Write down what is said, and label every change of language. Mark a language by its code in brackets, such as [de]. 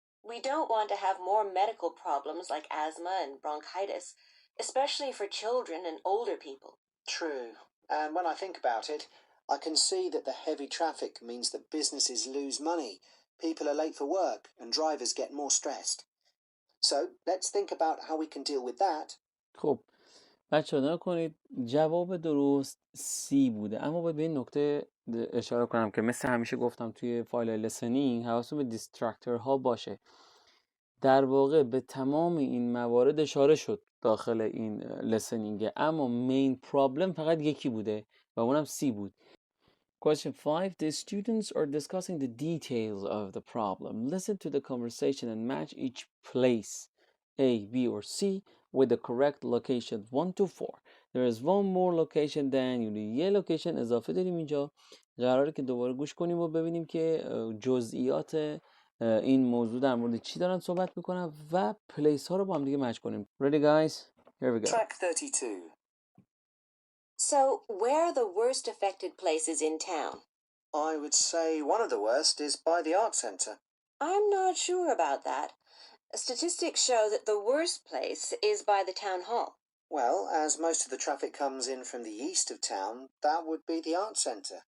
[en] We don't want to have more medical problems like asthma and bronchitis, especially for children and older people. True, and when I think about it, I can see that the heavy traffic means that businesses lose money, people are late for work, and drivers get more stressed. So, let's think about how we can deal with that. [fa] خب بچه ها کنید جواب درست سی بوده، اما باید به این نکته اشاره کنم که مثل همیشه گفتم توی فایل لیسنینگ حواستون به دیسترکتور ها باشه. در واقع به تمام این موارد اشاره شد داخل این لیسنینگ، اما مین پرابلم فقط یکی بوده و اونم سی بود. [en] Question 5. The students are discussing the details of the problem. Listen to the conversation and match each place, A, B, or C, with the correct locations 1 to 4. There is one more location than you need. [fa] یه لوکیشن اضافه داریم اینجا. قراره که دوباره گوش کنیم و ببینیم که جزئیات این موضوع در مورد چی دارن صحبت میکنن و پلیس ها رو با هم دیگه مچ کنیم. [en] Ready guys? Here we go. Track 32. So, where are the worst affected places in town? I would say one of the worst is by the art centre. I'm not sure about that. Statistics show that the worst place is by the town hall. Well, as most of the traffic comes in from the east of town, that would be the art centre.